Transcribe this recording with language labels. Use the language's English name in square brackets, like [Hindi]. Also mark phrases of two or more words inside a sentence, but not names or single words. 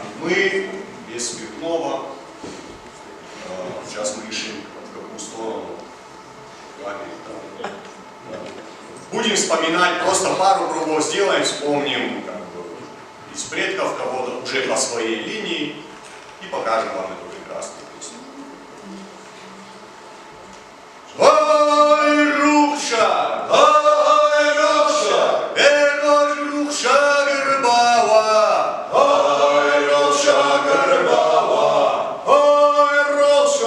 [Russian] Мы без спиртного, сейчас мы решим, в какую сторону. Будем вспоминать, просто пару кругов сделаем, вспомним как бы, из предков кого-то уже по своей линии и покажем вам эту прекрасную песню. Ой, Рухша! Ой, Рухша! Энош Рухша Гербава! Ой, Рухша Гербава! Ой, Рухша!